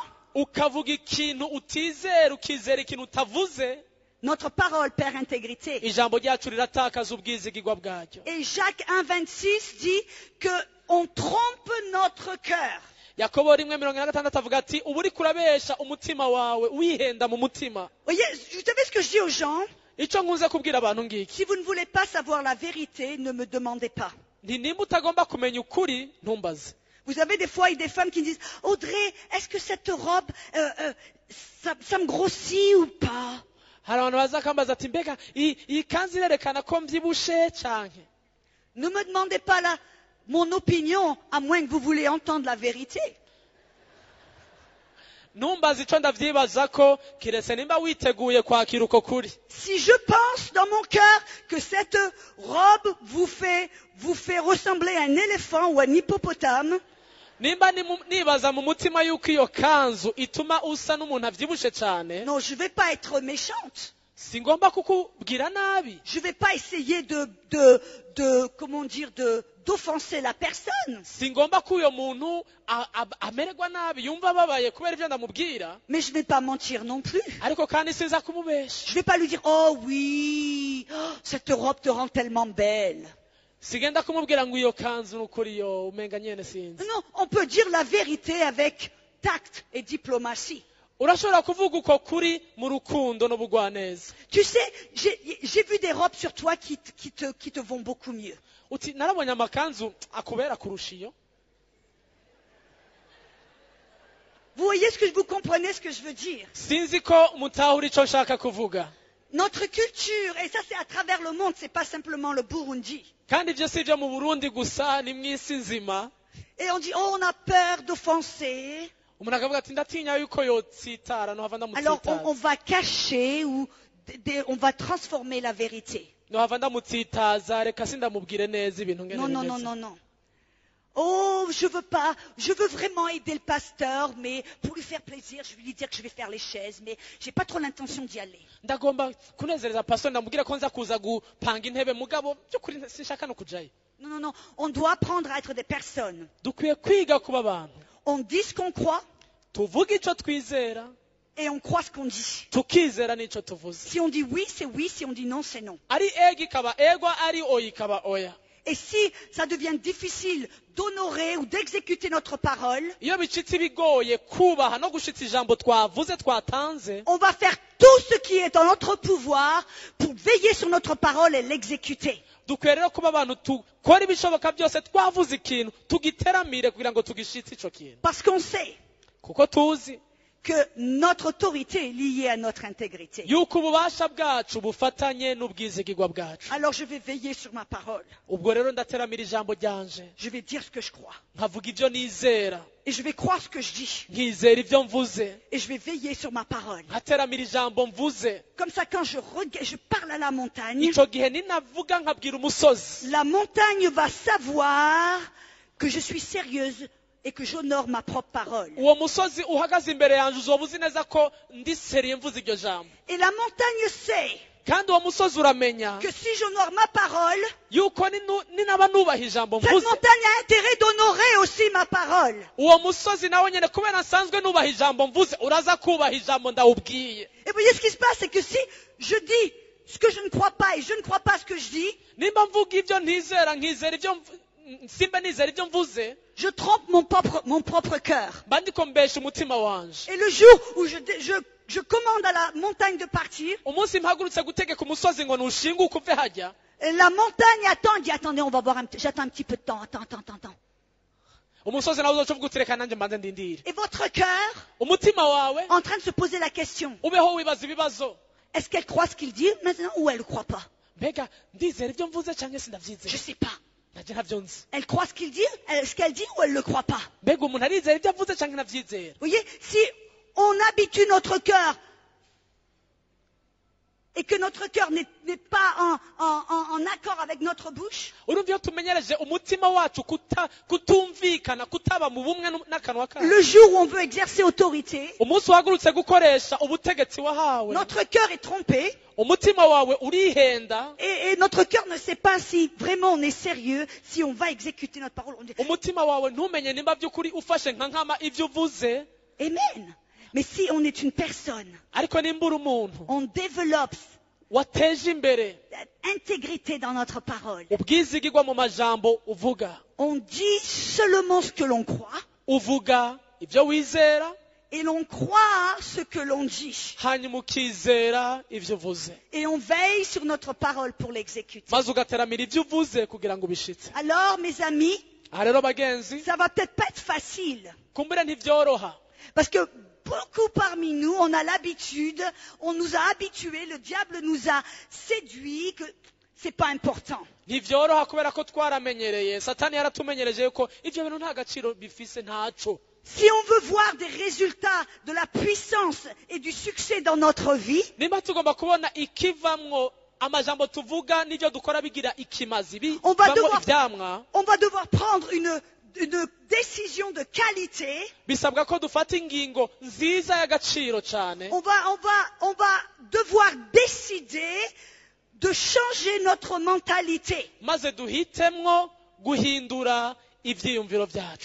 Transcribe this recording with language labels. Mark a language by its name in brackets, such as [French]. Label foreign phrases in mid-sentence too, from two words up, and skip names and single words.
[Rundi] ukavuga ikintu utizera ukizera ikintu utavuze, [French] notre parole perd intégrité. [Rundi] ijambo ryacu riratakaza ubwizigirwa bwaryo. [French] Et Jacques 1,26 dit qu'on trompe notre cœur. [Rundi] Yakobo 1:26 avuga ati ubu uri kurabesha umutima wawe wihenda mu mutima. [French] Voyez, vous savez ce que je dis aux gens? [Rundi] Icyo nkunze kubwira abantu ngiki, [French] Si vous ne voulez pas savoir la vérité, ne me demandez pas. [Rundi] nti nimba utagomba kumenya ukuri ntumbaze. [French] Vous avez des fois des femmes qui me disent, Audrey, est-ce que cette robe, ça me grossit ou pas? [Rundi] hari abantu baza akambaza ati mbega iyi kanzu irerekana ko mbyibushe canke. [French] Ne me demandez pas mon opinion, à moins que vous voulez entendre la vérité. [Rundi] Ntumbaze icyo ndavyibaza ko kiretse nimba witeguye kwakira uko kuri. [French] Si je pense dans mon cœur que cette robe vous fait ressembler à un éléphant ou à un hippopotame, [Rundi] nimba nibaza mu mutima yuko iyo kanzu ituma usa n'umuntu avyibushe cane, [French] non, je ne vais pas être méchante. [Rundi] singomba kukubwira nabi. [French] Je ne vais pas essayer d'offenser la personne. [Rundi] Singomba ko uyo muntu amererwa nabi yumva ababaye kubera ivyo ndamubwira, [French] Mais je ne vais pas mentir non plus. [Rundi] ariko kandi sinza kumubesha. [French] Je ne vais pas lui dire, oh oui, cette robe te rend tellement belle. [Rundi] Sigenda kumubwira ngo iyo kanzu n'ukuri yo umenga nyene sinzi. [French] Non, on peut dire la vérité avec tact et diplomatie. [Rundi] Urashobora kuvuga uko kuri mu rukundo n'ubugwaneza. [French] Tu sais, j'ai vu des robes sur toi qui te vont beaucoup mieux. [Rundi] Uti narabonye amakanzu akubera kurusha iyo. [French] Vous voyez vous comprenez ce que je veux dire? [Rundi] Sinzi ko mutahura ico nshaka kuvuga. [French] Notre culture, et ça c'est à travers le monde, c'est pas simplement le Burundi. [Rundi] Kandi ivyo si ivyo mu Burundi gusa, ni mw'isi nzima. [French] Et on dit, oh, on a peur d'offenser. [Rundi] Umuntu akavuga ati ndatinya yuko yotsitara nohava [French] Alors [Rundi] ndamutsitaza. [French] on va cacher ou on va transformer la vérité. [Rundi] nohava ndamutsitaza reka sindamubwire neza ibintu ngene [French] Non, non, [Rundi] bimeze. [French] non, non, non. Oh, je veux vraiment aider le pasteur, mais pour lui faire plaisir, je vais lui dire que je vais faire les chaises, mais j'ai pas trop l'intention d'y aller. [Rundi] Ndagomba kunezereza pastor ndamubwira ko nza kuza gupanga intebe mugabo by'ukuri sinshaka no kujayo. [French] Non, non, non. On doit apprendre à être des personnes. [Rundi] Dukwiye kwiga kuba abantu. [French] On dit ce qu'on croit [Rundi] Tuvuga ico twizera, [French] et on croit ce qu'on dit. [Rundi] tukizera n'ico tuvuze. [French] Si on dit oui, c'est oui. Si on dit non, c'est non. [Rundi] Ari ego ikaba ego, ari oya ikaba oya. [French] Et si ça devient difficile d'honorer ou d'exécuter notre parole, [Rundi] iyo bicitse ibigoye kubaha no gushitsa ijambo twavuze twatanze, [French] on va faire tout ce qui est en notre pouvoir pour veiller sur notre parole et l'exécuter. [Rundi] dukwiye rero kuba abantu dukora ibishoboka byose twavuze ikintu tugiteramire kugira ngo tugishitse ico kintu, [French] Parce qu'on sait [Rundi] kuko tuzi [French] que notre autorité est liée à notre intégrité. [Rundi] yuko ububasha bwacu bufatanye n'ubwizigirwa bwacu. [French] Alors je vais veiller sur ma parole. [Rundi] ubwo rero ndateramira ijambo ryanje, [French] Je vais dire ce que je crois. [Rundi] nkavuga ibyo nizera, [French] Et je vais croire ce que je dis. [Rundi] nkizera ibyo mvuze, [French] Et je vais veiller sur ma parole. [Rundi] nkateramira ijambo mvuze. [French] Comme ça, quand je parle à la montagne, [Rundi] ico gihe ninavuga nkabwira umusozi, [French] la montagne va savoir que je suis sérieuse et que j'honore ma propre parole. [Rundi] uwo musozi uhagaze imbere yanjye uzoba uzi neza ko ndi seriye mvuze iryo jambo. [French] Et la montagne sait [Rundi] kandi uwo musozi uramenya [French] que si j'honore ma parole, [Rundi] yuko ninaba nubaha ijambo [French] cette [Rundi] mvuze, [French] montagne a intérêt d'honorer aussi ma parole. [Rundi] uwo musozi nawe nyine kubera nsanzwe nubaha ijambo mvuze uraza kubaha ijambo ndawubwiye. [French] Et vous voyez ce qui se passe, c'est que si je dis ce que je ne crois pas et je ne crois pas ce que je dis, [Rundi] nimba mvuga ibyo ntizera nkizera ibyo simba nizera ibyo mvuze, [French] je trompe mon propre cœur. [Rundi] mba ndiko mbesha umutima wanje. [French] Et le jour où je commande à la montagne de partir, [Rundi] umunsi mpagurutse gutegeka umusozi ngo ntushinguke uve hajya, [French] la montagne attend, elle dit attendez, on va voir, j'attends un petit peu de temps, attends. [Rundi] umusozi nawe uzoca uvuga uti reka nanjye mbanze ndindire. [French] Et votre cœur, [Rundi] umutima wawe [French] en train de se poser la question, [Rundi] ubeho wibaza ibibazo, [French] est-ce qu'elle croit ce qu'il dit maintenant ou elle ne croit pas? [Rundi] mbega ndizera ibyo mvuze cyangwa se [French] Je [Rundi] ndabyizera, [French] ne sais pas. [Rundi] nanjye ntabyo nzi. [French] Elle croit ce qu'il dit, ce qu'elle dit ou elle ne le croit pas? [Rundi] mbega umuntu arizera ibyo avuze cyangwa ntabyizera. [French] Vous voyez, si on habitue notre cœur et que notre cœur n'est pas en accord avec notre bouche, [Rundi] urumva iyo tumenyereje umutima wacu kutumvikana, kutaba mu bumwe n'akanwa kacu, [French] le jour où on veut exercer autorité, [Rundi] umunsi uhagurutse gukoresha ubutegetsi wahawe, [French] notre cœur est trompé [Rundi] umutima wawe urihenda, [French] et notre cœur ne sait pas si vraiment on est sérieux, si on va exécuter notre parole. On dit [Rundi] umutima wawe ntumenye nimba by'ukuri ufashe nka nkama ibyo uvuze. Amen. [French] Mais si on est une personne, [Rundi] ariko nimba uri umuntu [French] on développe [Rundi] wateje imbere [French] l'intégrité dans notre parole. [Rundi] ubwizigirwa mu majambo uvuga, [French] On dit seulement ce que l'on croit [Rundi] uvuga ibyo wizera, [French] et l'on croit ce que l'on dit. [Rundi] hanyuma ukizera ibyo uvuze, [French] Et on veille sur notre parole pour l'exécuter. [Rundi] maze ugateramira ibyo uvuze kugira ngo ubishitse. [French] Alors, mes amis, [Rundi] aha rero bagenzi, [French] ça va peut-être pas être facile. [Rundi] kumbura ntibyoroha, [French] Parce que beaucoup parmi nous, on a l'habitude, on nous a habitués, le diable nous a séduits, que c'est pas important. [Rundi] ntibyoroha kubera ko twaramenyereye, satani yaratumenyereje yuko ibyo bintu nta gaciro bifise, ntaco. [French] Si on veut voir des résultats de la puissance et du succès dans notre vie, [Rundi] nimba tugomba kubona ikivamwo amajambo tuvuga n'ibyo dukora bigira ikimazi, [French] On va [Rundi] bivamwo [French] devoir- [Rundi] ivyamwa, [French] on va devoir prendre une décision de qualité. [Rundi] bisabwa ko dufata ingingo nziza y'agaciro cyane. [French] On va devoir décider de changer notre mentalité. [Rundi] maze duhitemwo guhindura ivyiyumviro vyacu.